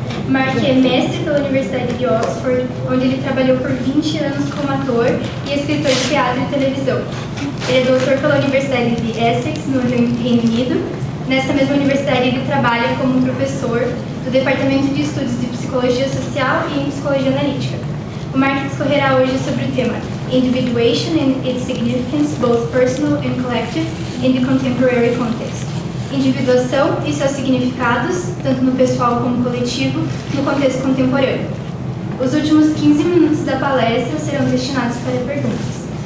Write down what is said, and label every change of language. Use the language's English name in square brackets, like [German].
[Portuguese] Mark é mestre pela Universidade de Oxford, onde ele trabalhou por 20 anos como ator e escritor de teatro e televisão. Ele é doutor pela Universidade de Essex, no Reino Unido. Nessa mesma universidade, ele trabalha como professor do Departamento de Estudos de Psicologia Social e em Psicologia Analítica. O Mark discorrerá hoje sobre o tema [English] Individuation and its significance, both personal and collective, in the contemporary context. [Portuguese] Individuação e seus significados, tanto no pessoal como coletivo, no contexto contemporâneo. Os últimos 15 minutos da palestra serão destinados para perguntas.